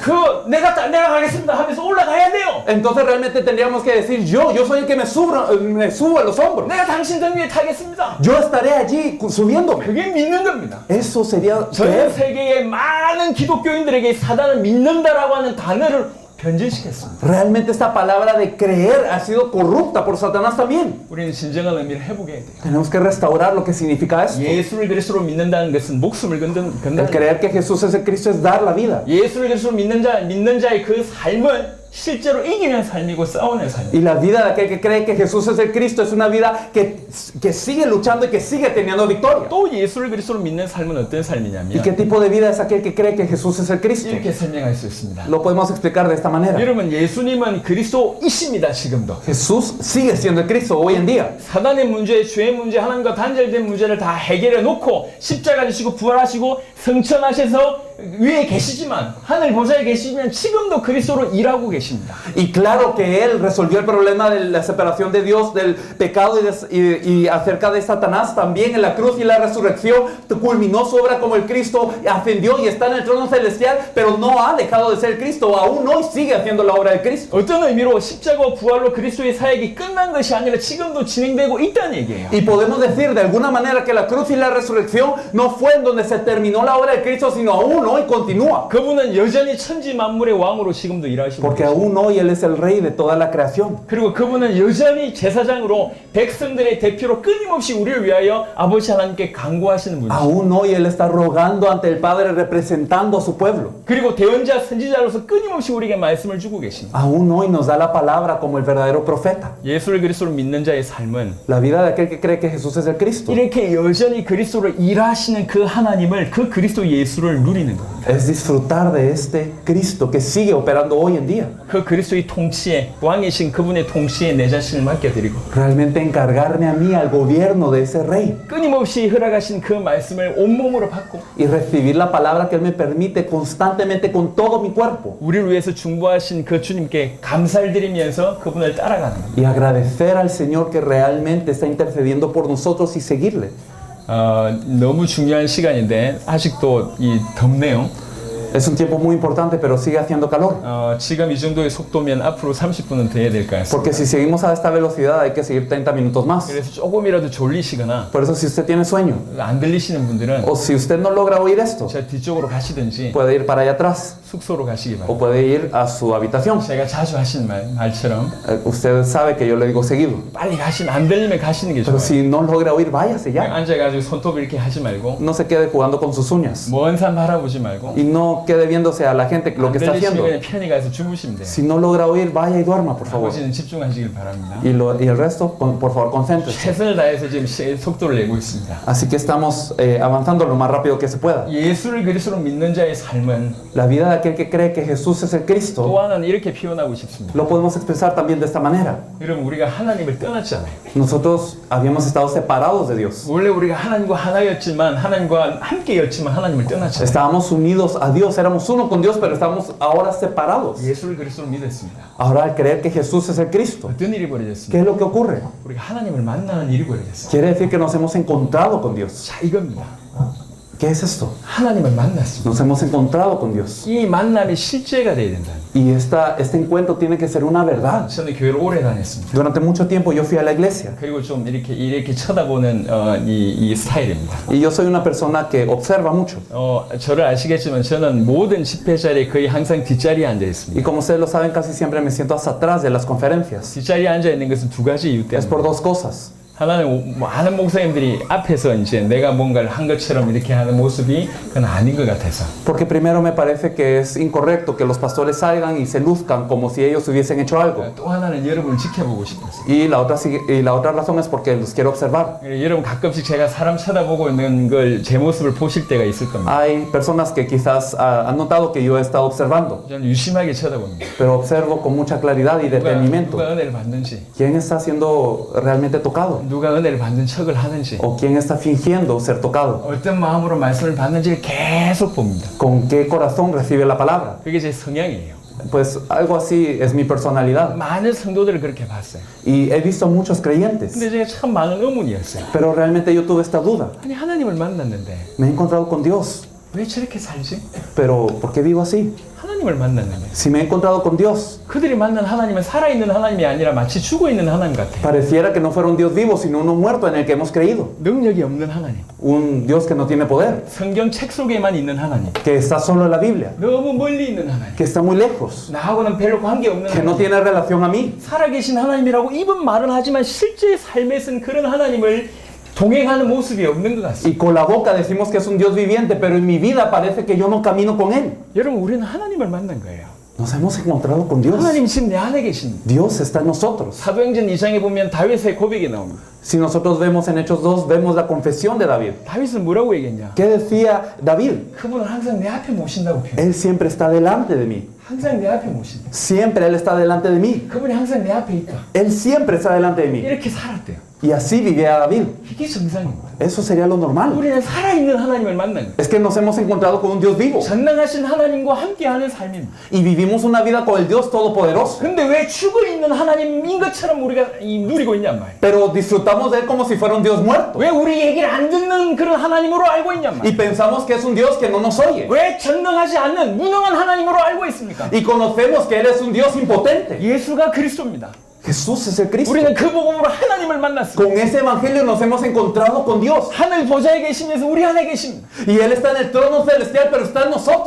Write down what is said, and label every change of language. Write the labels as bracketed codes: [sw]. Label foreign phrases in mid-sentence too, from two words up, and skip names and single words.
[ko] 내가 가겠습니다 하면서 올라가야 돼요. [es] entonces realmente tendríamos que decir yo soy el que me subo a los hombros. [ko] 내가 당신 등 위에 타겠습니다. [es] Yo estaré allí subiéndome. [ko] 그게 믿는 겁니다. [es] Eso sería [ko] 전 [es] creer. [ko] 세계의 많은 기독교인들에게 사단을 믿는다라고 하는 단어를 변질시켰습니다. [es] Realmente esta palabra de creer ha sido corrupta por Satanás también. [ko] 우리는 진정한 의미를 회복해야 돼요. [es] Tenemos que restaurar lo que significa esto. [ko] 예수를 그리스도로 믿는다는 것은 목숨을 [es] El [ko] 건다는 [es] creer que Jesús es el Cristo es dar la vida. [ko] 예수를 그리스도로 믿는 자의 그 삶은 실제로 이기는 삶이고 싸우는 삶이에요. [es] Y la vida de aquel que cree que Jesús es el Cristo es una vida que sigue luchando y que sigue teniendo victoria. [ko] 또 예수를 그리스도로 믿는 삶은 어떤 [es] ¿Y [ko] 삶이냐면 [es] qué tipo de vida es aquel que cree que Jesús es el Cristo? [ko] 이렇게 설명할 수 있습니다. [es] Lo podemos explicar de esta manera. [ko] 여러분 예수님은 그리스도이십니다. 지금도. [es] Jesús sigue siendo el Cristo hoy en día. [ko] 사단의 문제, 죄의 문제, 하나님과 단절된 문제를 다 해결해 놓고 십자가 지시고 부활하시고 성천하셔서 위에 계시지만 하늘 보좌에 계시지만 지금도 그리스도로 일하고 계십니다. [es] Y claro que Él resolvió el problema de la separación de Dios, del pecado y acerca de Satanás, también en la cruz y la resurrección, culminó su obra como el Cristo, ascendió y está en el trono celestial, pero no ha dejado de ser Cristo, aún hoy sigue haciendo la obra de Cristo. [ko] 어떤 의미로 십자가와 부활로 그리스도의 사역이 끝난 것이 아니라 지금도 진행되고 있다는 얘기예요. [es] Y podemos decir de alguna manera que la cruz y la resurrección no fue en donde se terminó la obra de Cristo, sino aún hoy continúa. [ko] 그분은 여전히 천지 만물의 왕으로 지금도 일하시고 [es] Porque [ko] 계십니다. [es] aún hoy Él es el rey de toda la creación. [ko] 그리고 그분은 여전히 제사장으로 백성들의 대표로 끊임없이 우리를 위하여 아버지 하나님께 간구하시는 분이시죠. [es] Aún hoy Él está rogando ante el Padre, representando a su pueblo. [ko] 그리고 대언자 선지자로서 끊임없이 우리에게 말씀을 주고 계십니다. [es] Aún hoy nos da la palabra como el verdadero profeta. [ko] 예수를 그리스도로 믿는 자의 삶은 [es] La vida de aquel que cree que Jesús es el Cristo [ko] 이렇게 여전히 그리스도로 일하시는 그 하나님을, 그 그리스도 예수를 누리는 겁니다. [es] es disfrutar de este Cristo que sigue operando hoy en día. [ko] 그 그리스도의 통치에, 왕이신 그분의 통치에 내 자신을 맡겨드리고 [es] Realmente encargarme a mí al gobierno de ese rey [ko] 끊임없이 허락하신 그 말씀을 온몸으로 받고 [es] y recibir la palabra que Él me permite constantemente con todo mi cuerpo [ko] 우리를 위해서 중보하신 그 주님께 감사를 드리면서 그분을 따라가는 겁니다. [es] y agradecer al Señor que realmente está intercediendo por nosotros y seguirle. [ko] 너무 중요한 시간인데 아직도 덥네요. [es] Es un tiempo muy importante, pero sigue haciendo calor. [ko] 지금 이 정도의 속도면 앞으로 30분은 더 해야 될 것 같습니다. [es] Porque si seguimos a esta velocidad hay que seguir 30 minutos más. [ko] 그래서 조금이라도 졸리시거나 [es] Por eso si usted tiene sueño [ko] 안 들리시는 분들은 [es] o si usted no logra oír esto, [ko] 저 뒤쪽으로 가시든지 [es] puede ir para allá atrás [ko] 숙소로 가시기 [es] o [ko] 바랍니다. [es] puede ir a su habitación. [ko] 제가 자주 하시는 말처럼 [es] Usted sabe que yo le digo seguido. [ko] 빨리 가시면 안 들리면 가시는 게 [es] Pero [ko] 좋아요. [es] si no logra oír, váyase [ko] 그냥 [es] ya. [ko] 앉아가지고 손톱 이렇게 하지 말고 [es] No se quede jugando con sus uñas. [ko] 먼 산 바라보지 말고 [es] Y no quede viéndose a la gente lo [ko] 안 [es] que está [ko] 들리시면 [es] haciendo. [ko] 그냥 편히 가서 주무시면 돼요. [es] Si no logra oír, vaya y duerma, por favor. [ko] 나머지는 집중하시길 바랍니다. [es] Y el resto, por favor, concéntrese. [ko] 최선을 다해서 지금 속도를 내고 있습니다. [es] Así que estamos avanzando lo más rápido que se pueda. [ko] 예수를 그리스도로 믿는 자의 삶은 [es] La vida de aquel que cree que Jesús es el Cristo [ko] 또 하나는 이렇게 표현하고 싶습니다. [es] lo podemos expresar también de esta manera. [ko] 여러분 우리가 하나님을 떠났잖아요. [es] Nosotros habíamos estado separados de Dios. [ko] 원래 우리가 하나님과 하나였지만 하나님과 함께였지만 하나님을 떠났잖아요. [es] Estábamos unidos a Dios, éramos uno con Dios, pero estamos ahora separados. [ko] 예수를 그리스도로 믿었습니다. [es] Ahora al creer que Jesús es el Cristo, [ko] 어떤 일이 [es] ¿qué [ko] 벌어졌습니까? [es] es lo que ocurre? [ko] 우리가 하나님을 만나는 일이 벌어졌어요. [es] Quiere decir que nos hemos encontrado con Dios. [ko] 자 이겁니다. [es] ¿Qué es esto? [ko] 하나님을 만났습니다. [es] Nos hemos encontrado con Dios. [ko] 이 만남이 실제가 돼야 된다. [es] Y este encuentro tiene que ser una verdad. [ko] 저는 교회를 오래 다녔습니다. [es] Durante mucho tiempo yo fui a la iglesia. [ko] 그리고 좀 이렇게 쳐다보는 이 스타일입니다. [es] Y yo soy una persona que observa mucho. [ko] 저를 아시겠지만 저는 모든 집회 자리에 거의 항상 뒷자리에 앉아 [es] Y [ko] 있습니다. [es] como ustedes lo saben, casi siempre me siento hasta atrás de las conferencias. [ko] 뒷자리에 앉아 있는 것은 두 가지 이유 [es] Es por [ko] 때문에. [es] dos cosas. [ko] 하나는 많은 목사님들이 앞에서 이제 내가 뭔가를 한 것처럼 이렇게 하는 모습이 그건 아닌 것 같아서. [es] Porque primero me parece que es incorrecto que los pastores salgan y se luzcan como si ellos hubiesen hecho algo. [ko] 또 하나는 여러분을 지켜보고 싶어서. [es] Y la otra razón es porque los quiero observar. [ko] 여러분 가끔씩 제가 사람 쳐다보고 있는 걸 제 모습을 보실 때가 있을 겁니다. [es] Hay personas que quizás han notado que yo he estado observando, [ko] 저는 유심하게 쳐다봅니다. [es] pero observo con mucha claridad y detenimiento. [ko] 누가 은혜를 받는지, [es] ¿Quién está siendo realmente tocado? [ko] 누가 은혜를 받는 척을 하는지, [es] ¿O quién está fingiendo ser tocado? [ko] 어떤 마음으로 말씀을 받는지를 계속 봅니다. [es] ¿Con qué corazón recibe la palabra? [ko] 그게 제 성향이에요. [es] Pues algo así es mi personalidad. [ko] 많은 성도들을 그렇게 봤어요. [es] Y he visto muchos creyentes, [ko] 근데 제가 참 많은 의문이었어요. [es] pero realmente yo tuve esta duda. [ko] 아니 하나님을 만났는데 [es] Me he encontrado con Dios, [ko] 왜 저렇게 살지? [es] pero ¿por qué vivo así? [ko] 하나님을 만났는데 [es] Si me he encontrado con Dios, [ko] 그들이 만난 하나님은 살아있는 하나님이 아니라 마치 죽어있는 하나님 같아요. [es] pareciera que no fuera un Dios vivo, sino uno muerto en el que hemos creído. [ko] 능력이 없는 하나님, [es] Un Dios que no tiene poder, [ko] 성경 책 속에만 있는 하나님, [es] que está solo en la Biblia, [ko] 너무 멀리 있는 하나님, [es] que está muy lejos, [ko] 나하고는 별로 관계없는 [es] que no [ko] 하나님, [es] tiene relación a mí. [ko] 살아계신 하나님이라고 입은 말은 하지만 실제 삶에서는 그런 하나님을 동행하는 모습이 없는 것 같습니다. [es] Y con la boca decimos que es un Dios viviente, pero en mi vida parece que yo no camino con Él. [ko] 여러분 우리는 하나님을 만난 거예요. [es] Nos hemos encontrado con Dios. [ko] 하나님 지금 내 안에 계십니다. [es] Dios está en nosotros. [ko] 사도행전 2장에 보면 다윗의 고백이 나옵니다. [es] Si nosotros vemos en Hechos 2, vemos la confesión de David. [ko] 다윗은 뭐라고 얘기했냐? [es] ¿Qué decía David? [ko] 그분은 항상 내 앞에 모신다고 표현해요. [es] Él siempre está delante de mí. [ko] 항상 내 앞에 모신다. [es] Siempre Él está delante de mí. [ko] 그분이 항상 내 앞에 있다. [es] Él siempre está delante de mí. [ko] 이렇게 살았대요. [es] Y así vivía David. [ko] 이게 정상입니다. [es] Eso sería lo normal. [ko] 우리는 살아있는 하나님을 만난 거예요. [es] Es que nos hemos encontrado con un Dios vivo. [ko] 전능하신 하나님과 함께하는 삶입니다. [es] Y vivimos una vida con el Dios Todopoderoso. [ko] 근데 왜 죽어있는 하나님인 것처럼 우리가 누리고 있냔 말이에요. [es] Pero disfrutamos de Él como si fuera un Dios muerto. [ko] 왜 우리 얘기를 안 듣는 그런 하나님으로 알고 있냔 [es] Y [ko] 말이에요. [es] pensamos que es un Dios que no nos oye. [ko] 왜 전능하지 않는 무능한 하나님으로 알고 있습니까? [es] Y conocemos que Él es un Dios impotente. [ko] 예수가 그리스도입니다. [es] Jesús es el Cristo. [ko] 우리는 그 복음으로 하나님을 만났습니다. [es] Con ese evangelio nos hemos encontrado con Dios. [ko] 하늘 보좌에 계시면서 우리 안에 계십니다. [es] Y Él está en el trono celestial, pero está en nosotros.